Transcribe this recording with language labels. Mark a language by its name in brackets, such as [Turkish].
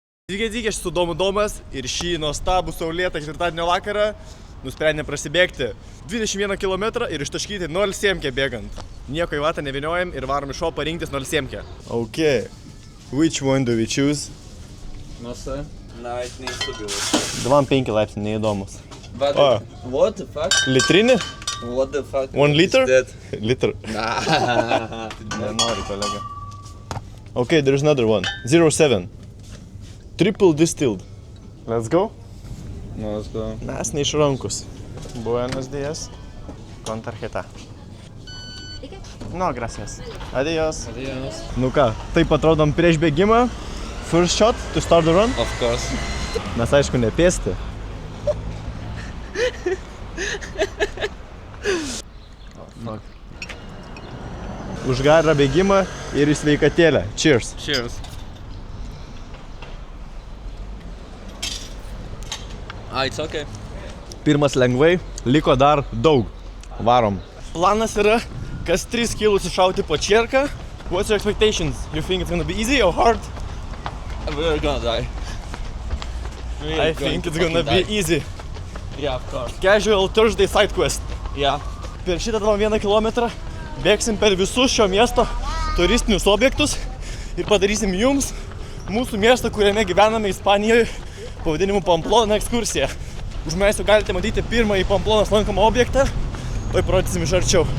[Lithuanian] Dygė su Domas ir šį nuostabų saulėtą ketvirtadienio vakarą nusprendėm prasibėgti 21 km ir ištaškyti 0,7 bėgant. Nieko į vatą neviniojam ir varom iš šopą rinktis 0,7. [English] Okay, which one do we choose? No sir. [Ukrainian] Навіть не собі. [Lithuanian] 2,5 laipsnių neįdomus. [English] What the fuck? [Lithuanian] Litrinį? [English] What the fuck? 1 liter? Liter. [Lithuanian] Nenori, kolega. [English] Okay, there's another one. 0,7. Triple distilled. Let's go. No, let's go. [Lithuanian] Mes neišrankus. [Spanish] Buenos días. Con tarjeta. No, gracias. Adios. Adios. [Lithuanian] Nu ką, taip atrodom prieš bėgimą. [English] First shot to start the run. Of course. [Lithuanian] Mes aišku nepėsti. [English] Fuck. [Lithuanian] Už gerą bėgimą ir į sveikatėlę. [English] Cheers. Cheers. It's okay. [Lithuanian] Pirmas lengvai, liko dar daug. Varom. Planas yra, kas 3 kilus iššauti po čierką. [English] What's your expectations? You think it's gonna be easy or hard? We're gonna die. I think it's gonna be easy. Yeah, of course. Casual Thursday side quest. Yeah. [Lithuanian] Per šitą 1 kilometrą bėgsim per visus šio miesto turistinius objektus ir padarysim jums mūsų miestą, kuriame gyvename Ispanijoje, pavadinimu Pamplona ekskursija. Už manęs jau galite matyti pirmąjį Pamplonos lankomą objektą, tai parodysim iš arčiau.